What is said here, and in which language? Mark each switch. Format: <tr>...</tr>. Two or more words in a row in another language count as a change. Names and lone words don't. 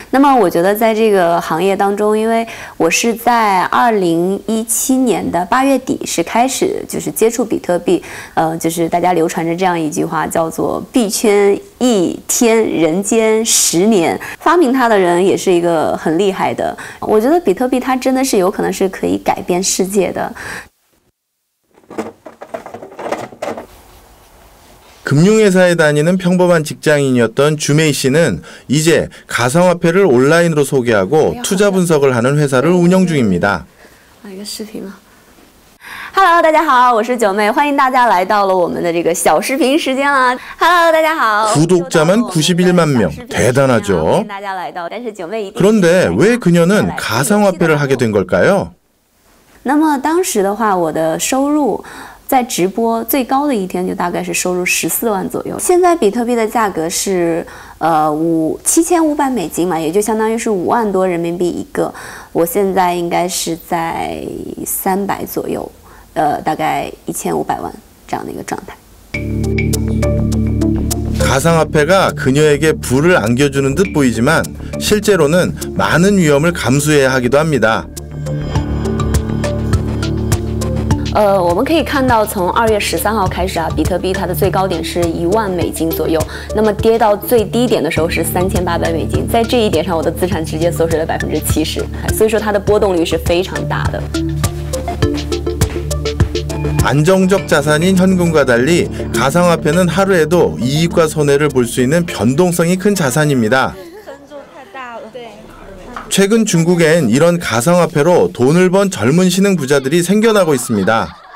<zh>那么我觉得在这个行业当中，因为我是在2017年的8月底是开始就是接触比特币，就是大家流传着这样一句话，叫做币圈1天人间10年。发明它的人也是一个很厉害的。我觉得比特币它真的是有可能是可以改变世界的。</zh> <ko>금융회사에 다니는 평범한 직장인이었던 주메이 씨는 이제 가상화폐를 온라인으로 소개하고 투자 분석을 하는 회사를 운영 중입니다.</ko> <zh>一个视频吗？ Hello， 大家好，我是九妹，欢迎大家来到了我们的这个小视频时间了。Hello， 大家好。</zh> <ko>구독자만 91만 명, 대단하죠. 그런데 왜 그녀는 가상화폐를 하게 된 걸까요?</ko> <zh>那么当时的话，我的收入在直播最高的一天就大概是收入14万左右。现在比特币的价格是7500美金嘛，也就相当于是5万多人民币一个。我现在应该是在300左右，大概1500万这样的一个状态。</zh> <ko>가상화폐가 그녀에게 부를 안겨주는 듯 보이지만 실제로는 많은 위험을 감수해야 하기도 합니다.</ko> <zh>我们可以看到，从2月13号开始啊，比特币它的最高点是1万美金左右，那么跌到最低点的时候是3800美金，在这一点上，我的资产直接缩水了70%，所以说它的波动率是非常大的。</zh> <ko>안정적 자산인 현금과 달리 가상화폐는 하루에도 이익과 손해를 볼 수 있는 변동성이 큰 자산입니다. 최근 중국엔 이런 가상화폐로 돈을 번 젊은 신흥 부자들이 생겨나고 있습니다.</ko>